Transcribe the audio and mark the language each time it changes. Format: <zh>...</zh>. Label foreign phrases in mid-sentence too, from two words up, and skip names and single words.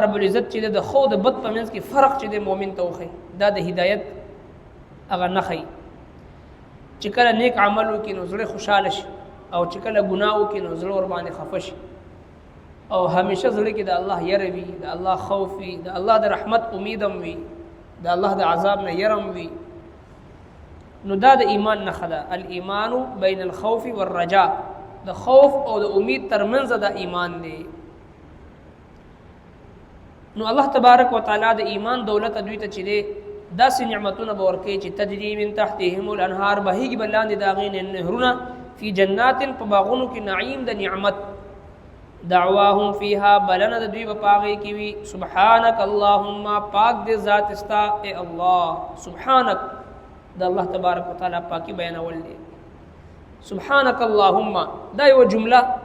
<ps>رب العزت چې د خو د بد په منځ کې فرق چې د مؤمن ته وښي دا د هدایت هغه نښي چې کله نیک عمل وکړي نو زړه خوشاله شي او چې کله ګناه وکړي نو زړه ور باندې خفه شي او همیشه زړه کې د الله یره وي د الله خوف وي د الله د رحمت امید هم وي د الله د عذاب نه یره هم وي نو دا د ایمان نښه ده</ps> <ar>الایمان بین الخوف والرجاء</ar> <ps>د خوف او د امید ترمنځ د ایمان دی نو الله تبارک وتعالى د ایمان دولت دوی ته چي داسې نعمتونه به ورکوي چې</ps> <ar>تجري من تحتهم الانهار</ar> <ps>بهیږي به لاندې د هغې نه نهرونه</ps> <ar>فی جنات</ar> <ps>په باغونو کې نعیم د نعمت</ps> <ar>دعواهم فیها</ar> <ps>بلنه د دوی به په هغې کې وي</ps> <ar>سبحانک اللهم</ar> <ps>پاک دې ذات استا اے الله سبحانک د الله تبارک وتعالی پاکي بیانول دی</ps> <ar>سبحانک اللهم</ar> <ps>دا یو جمله</ps>